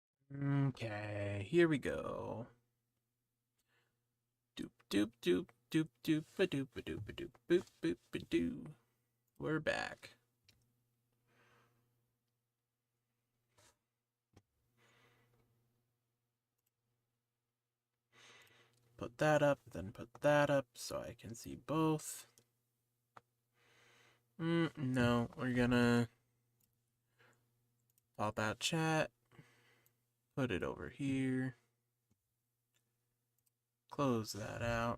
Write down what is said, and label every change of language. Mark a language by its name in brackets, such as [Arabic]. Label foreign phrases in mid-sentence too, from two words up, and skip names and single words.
[English] Okay, here we go. Doop doop doop doop doop a doop a doop a doop boop boop a doo. We're back. Put that up, then put that up so I can see both. No, we're gonna pop out chat, put it over here, close that out.